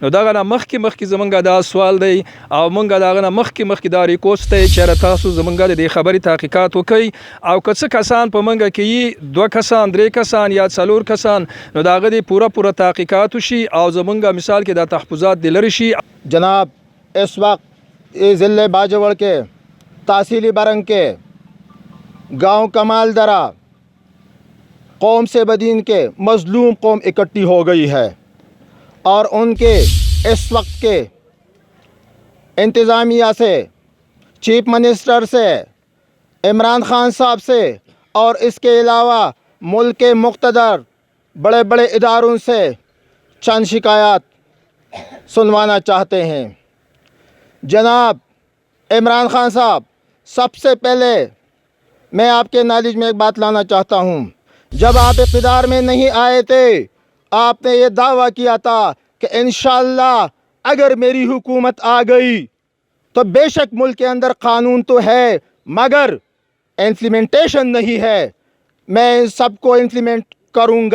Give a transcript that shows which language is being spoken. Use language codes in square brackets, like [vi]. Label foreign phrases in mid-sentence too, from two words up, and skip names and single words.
[ps] نو دغه نه مخکې زموږ دا سوال دی او موږ د هغه نه مخکې دا ریکوست دی چې تاسو زموږ د دې خبرې تحقیقات وکړئ او که څه کسان په موږ کې دوه کسان درې کسان یا څلور کسان نو د هغه د پوره تحقیقات شي او زمونږ مثال کې د تحفظات د لري شي. [ur] جناب اس وقت ضلع باجوڑ کے تحصیلی برنگ کے گاؤں کمال درہ قوم سیب الدین کے مظلوم قوم اکٹھی ہو گئی ہے اور ان کے اس وقت کے انتظامیہ سے چیف منسٹر سے عمران خان صاحب سے اور اس کے علاوہ ملک کے مقتدر بڑے بڑے اداروں سے چند شکایات سنوانا چاہتے ہیں. جناب عمران خان صاحب، سب سے پہلے میں آپ کے نالج میں ایک بات لانا چاہتا ہوں. جب آپ اقتدار میں نہیں آئے تھے، آپ نے یہ دعویٰ کیا تھا کہ انشاءاللہ اگر میری حکومت آ گئی تو بیشک ملک کے اندر قانون تو ہے مگر امپلیمنٹیشن نہیں ہے، میں ان سب کو امپلیمنٹ کروں گا.